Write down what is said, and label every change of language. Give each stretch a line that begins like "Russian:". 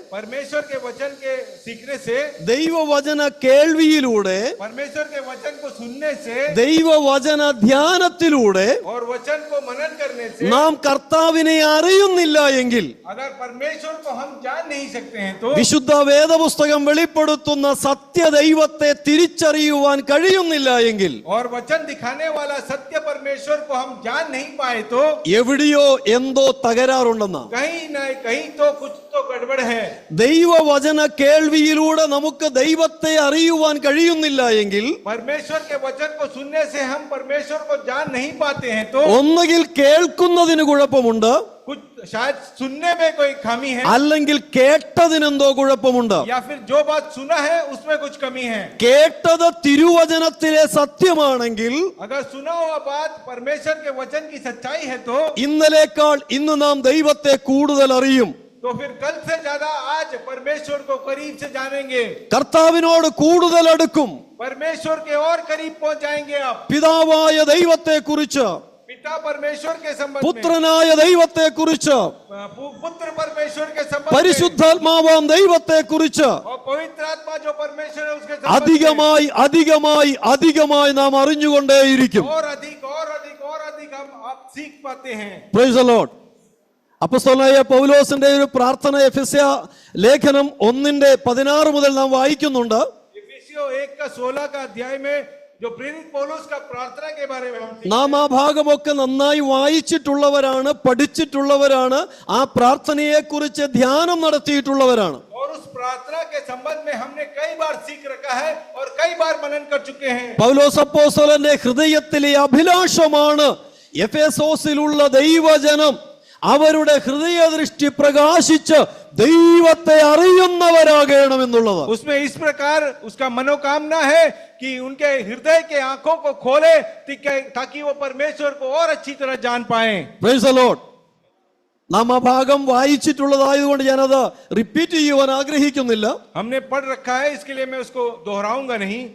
Hindi: परमेश्वर के वचन के सीखने से,
Malayalam: ദൈവവചന കേൾവിയിലൂടെ,
Hindi: परमेश्वर के वचन को सुनने से,
Malayalam: ദൈവവചന ധ്യാനത്തിലൂടെ
Hindi: और वचन को मनन करने से
Malayalam: നാം കർത്താവിനെ അറിയുന്നില്ല എങ്കിൽ,
Hindi: अगर परमेश्वर को हम जान नहीं सकते हैं तो,
Malayalam: വിശുദ്ധ വേദപുസ്തകം വെളിപ്പെടുത്തുന്ന സത്യദൈവത്തെ തിരിച്ചറിയുവാൻ കഴിയുന്നില്ല എങ്കിൽ,
Hindi: और वचन दिखाने वाला सत्य परमेश्वर को हम जान नहीं पाए तो,
Malayalam: എവിടെയോ എന്തോ തകരാറുണ്ടെന്ന്.
Hindi: कहीं न कहीं तो कुछ तो गड़बड़ है.
Malayalam: ദൈവവചന കേൾവിയിലൂടെ നമുക്ക് ദൈവത്തെ അറിയുവാൻ കഴിയുന്നില്ല എങ്കിൽ,
Hindi: परमेश्वर के वचन को सुनने से हम परमेश्वर को जान नहीं पाते हैं तो,
Malayalam: ഒന്നുകിൽ കേൾക്കുന്നതിന് കുഴപ്പമുണ്ട്,
Hindi: कुछ शायद सुनने में कोई खामी है,
Malayalam: അല്ലെങ്കിൽ കേട്ടതിനെന്തോ കുഴപ്പമുണ്ട്.
Hindi: या फिर जो बात सुना है उसमें कुछ कमी है.
Malayalam: കേട്ടത് തിരുവചനത്തിലെ സത്യമാണെങ്കിൽ,
Hindi: अगर सुना हुआ बात परमेश्वर के वचन की सच्चाई है तो,
Malayalam: ഇന്നലേക്കാൾ ഇന്ന് നാം ദൈവത്തെ കൂടുതൽ അറിയും.
Hindi: तो फिर कल से ज्यादा आज परमेश्वर को करीब से जानेंगे,
Malayalam: കർത്താവിനോട് കൂടുതൽ അടുക്കും.
Hindi: परमेश्वर के और करीब पहुंच जाएंगे आप.
Malayalam: പിതാവായ ദൈവത്തെ കുറിച്ച്,
Hindi: पिता परमेश्वर के संबंध में,
Malayalam: പുത്രനായ ദൈവത്തെ കുറിച്ച്,
Hindi: पुत्र परमेश्वर के संबंध में,
Malayalam: പരിശുദ്ധാത്മാവാം ദൈവത്തെ കുറിച്ച്
Hindi: और पवित्र आत्मा जो परमेश्वर है उसके संबंध में
Malayalam: അധികമായി അധികമായി അധികമായി നാം അറിഞ്ഞുകൊണ്ടേയിരിക്കും.
Hindi: और अधिक हम आप सीख पाते हैं.
English: Praise the Lord.
Malayalam: അപ്പോസ്തലനായ പൗലോസിന്റെ ഒരു പ്രാർത്ഥന എഫെസ്യ ലേഖനം 1:16 മുതൽ നാം വായിക്കുന്നുണ്ട്.
Hindi: इफिसियों 1:16 का अध्याय में जो प्रेरित पौलुस का प्रार्थना के बारे में
Malayalam: നാം ആ ഭാഗമൊക്കെ നന്നായി വായിച്ചിട്ടുള്ളവരാണ്, പഠിച്ചിട്ടുള്ളവരാണ്, ആ പ്രാർത്ഥനയെ കുറിച്ച് ധ്യാനം നടത്തിയിട്ടുള്ളവരാണ്.
Hindi: और उस प्रार्थना के संबंध में हमने कई बार सीख रखा है और कई बार मनन कर चुके हैं.
Malayalam: പൗലോസ് അപ്പോസ്തലന്റെ ഹൃദയത്തിലെ അഭിലാഷമാണ് എഫെസോസിലുള്ള ദൈവജനം അവരുടെ ഹൃദയദൃഷ്ടി പ്രകാശിച്ച് ദൈവത്തെ അറിയുന്നവരാകണമെന്നുള്ളത്.
Hindi: उसमें इस प्रकार उसका मनोकामना है कि उनके हृदय के आंखों को खोले ताकि वो परमेश्वर को और अच्छी तरह जान पाए.
English: Praise the Lord.
Malayalam: നാം ആ ഭാഗം വായിച്ചിട്ടുള്ളതായതുകൊണ്ട് ഞാനത് റിപ്പീറ്റ് ചെയ്യുവാൻ ആഗ്രഹിക്കുന്നില്ല.
Hindi: हमने पढ़ रखा है इसके लिए मैं उसको दोहराऊंगा नहीं.